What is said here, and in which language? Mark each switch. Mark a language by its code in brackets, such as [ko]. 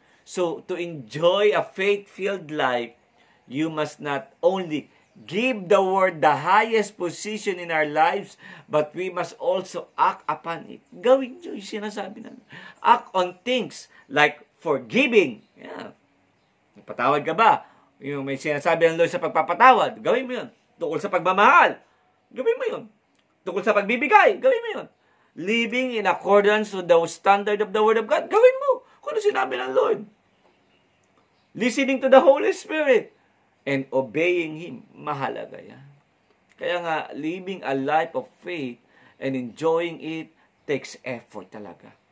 [en] So, to enjoy a faith-filled life, you must not only give the Word the highest position in our lives, but we must also act upon it. [tl] Gawin nyo yung sinasabi na. [en] Act on things like forgiving. [tl] Yeah. Patawad ka ba? Yung may sinasabi ng Lord sa pagpapatawad, gawin mo yun. Tungkol sa pagmamahal, gawin mo yun. Tungkol sa pagbibigay, gawin mo yun. [en] Living in accordance with the standard of the Word of God, [tl] gawin mo. Kung ano sinabi ng Lord. [en] Listening to the Holy Spirit and obeying Him, [tl] mahalaga yan. [en] Kaya nga, living a life of faith and enjoying it takes effort talaga.